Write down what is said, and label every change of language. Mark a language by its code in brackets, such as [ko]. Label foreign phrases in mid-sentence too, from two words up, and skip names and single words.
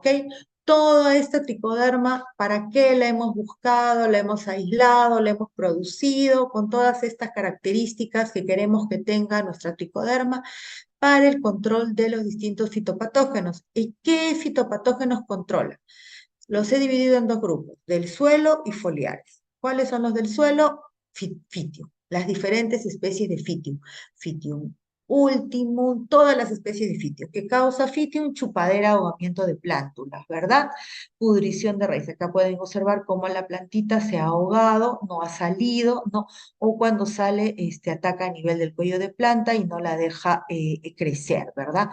[es] Toda esta tricoderma, ¿para qué la hemos buscado, la hemos aislado, la hemos producido con todas estas características que queremos que tenga nuestra tricoderma para el control de los distintos fitopatógenos? ¿Y qué fitopatógenos controla? Los he dividido en dos grupos, del suelo y foliares. ¿Cuáles son los del suelo? Fitium, las diferentes especies de Fitium. Fitium ultimum, todas las especies de Fitium. ¿Qué causa Fitium? Chupadera, ahogamiento de plántulas, ¿verdad? Pudrición de raíz. Acá pueden observar cómo la plantita se ha ahogado, no ha salido, ¿no? O cuando sale, ataca a nivel del cuello de planta y no la deja crecer, ¿verdad?